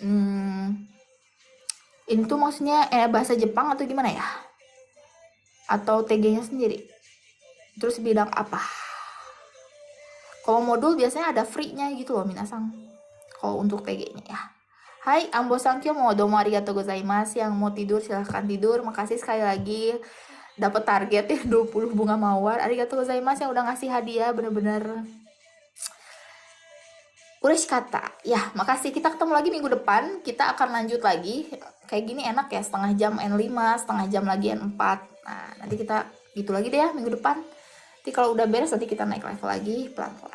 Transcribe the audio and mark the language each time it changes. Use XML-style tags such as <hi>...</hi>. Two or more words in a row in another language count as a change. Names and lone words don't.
<id>Ini tuh maksudnya bahasa Jepang atau gimana ya? Atau TG-nya sendiri? Terus bidang apa? Kalau modul biasanya ada free-nya gitu loh, minasang. Kalau untuk TG-nya ya. Hai, Ambo Sankyo mau</id> <ja>domo arigatou gozaimasu.</ja> <id>Yang mau tidur silahkan tidur. Makasih sekali lagi. Dapat target ya 20 bunga mawar.</id> <ja>Arigatou gozaimasu</ja> <id>yang udah ngasih hadiah, bener-bener ureshikata. Ya, makasih. Kita ketemu lagi minggu depan. Kita akan lanjut lagi. Kayak gini enak ya, setengah jam N5, setengah jam lagi N4. Nah, nanti kita gitu lagi deh ya minggu depan. Nanti kalau udah beres, nanti kita naik level lagi pelan-pelan.</id>